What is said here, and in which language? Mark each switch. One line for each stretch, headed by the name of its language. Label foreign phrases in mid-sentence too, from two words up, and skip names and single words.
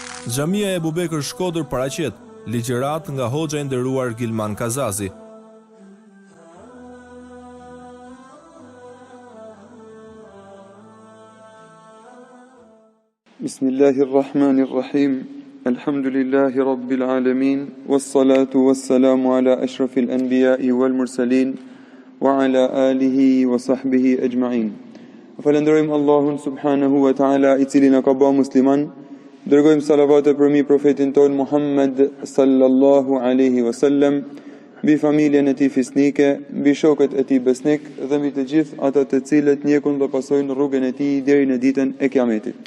Albanian: Xhamia e Ebubekër Shkodër paraqet ligjërat nga hoxha i nderuar Gilman Kazazi.
Arabic: بسم الله الرحمن الرحيم. الحمد لله رب العالمين والصلاة والسلام على أشرف الأنبياء والمرسلين وعلى آله وصحبه أجمعين.
Albanian: Falenderojmë Allahun
Arabic: سبحانه وتعالى
Albanian: i cili na ka bërë musliman. Dërgojmë salavate për mi profetin ton Muhammed
Arabic: صلى الله عليه وسلم,
Albanian: mbi familjen e tij fisnike, mbi shokët e tij besnik dhe mbi të gjithë ata të cilët ndjekun dhe pasojnë rrugën e tij deri në ditën e Kiametit.